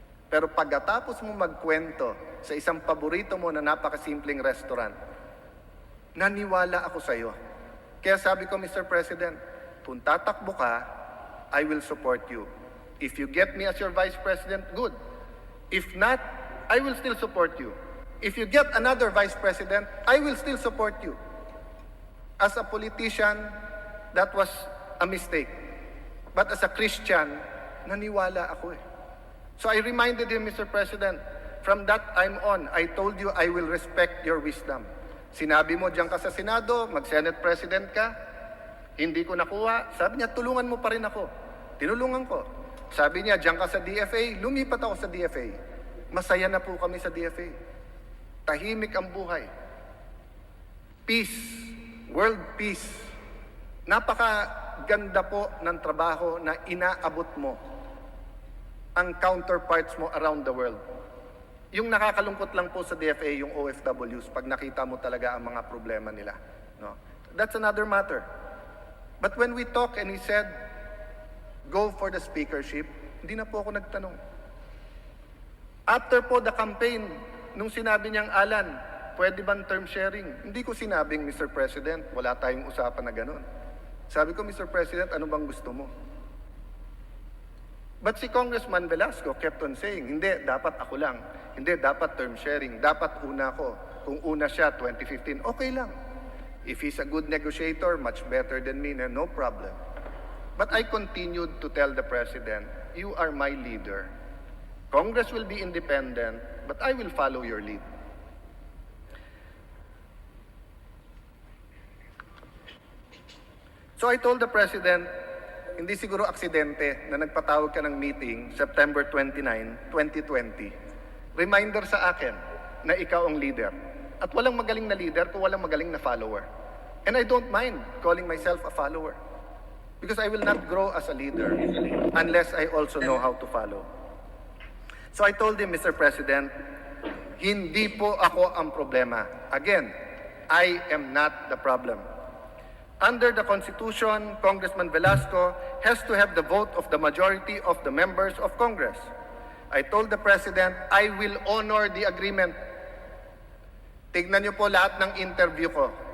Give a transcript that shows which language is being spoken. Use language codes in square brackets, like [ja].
[tl] Pero pagkatapos mo magkwento sa isang paborito mo na napakasimpleng restaurant, naniwala ako sa iyo. Kaya sabi ko, Mr. [en] President, [tl] kung tatakbo ka, [en] I will support you. If you get me as your Vice President, good. If not, I will still support you. If you get another Vice President, I will still support you. As a politician, that was a mistake. But as a Christian, [tl] naniwala ako eh. [en] So I reminded him, Mr. President, from that time on, I told you I will respect your wisdom. [tl] Sinabi mo diyan ka sa Senado, mag-Senate President ka, hindi ko nakuha. Sabi niya, tulungan mo pa rin ako. Tinulungan ko. Sabi niya, diyan ka sa DFA, lumipat ako sa DFA. Masaya na po kami sa DFA. Tahimik ang buhay. [en] Peace. World peace. [tl] Napakaganda po ng trabaho na inaabot mo ang counterparts mo [en] around the world. [tl] Yung nakakalungkot lang po sa DFA, yung OFWs, pag nakita mo talaga ang mga problema nila. [en] No? That's another matter. But when we talk and he said, go for the speakership, [tl] hindi na po ako nagtanong. [en] After po the campaign, [tl] nung sinabi niyang, Allan, pwede bang term sharing? Hindi ko sinabing, Mr. President, wala tayong usapan na ganun. Sabi ko, Mr. President, ano bang gusto mo? But si Congressman Velasco [en] kept on saying, [tl] hindi, dapat ako lang. Hindi, dapat term sharing. Dapat una ko. Kung una siya, 2015, okay lang. [en] If he's a good negotiator, much better than me, no problem. But I continued to tell the President, you are my leader. Congress will be independent, but I will follow your lead. So I told the President, [tl] hindi siguro aksidente na nagpatawag ka ng meeting September 29, 2020. Reminder sa akin na ikaw ang leader. At walang magaling na leader kung walang magaling na follower. [en] And I don't mind calling myself a follower. Because I will not grow as a leader unless I also know how to follow. So I told him, Mr. [tl] President, hindi po ako ang problema. [en] Again, I am not the problem. Under the Constitution, Congressman Velasco has to have the vote of the majority of the members of Congress. I told the President, I will honor the agreement [tl] Tignan niyo po lahat ng interview ko.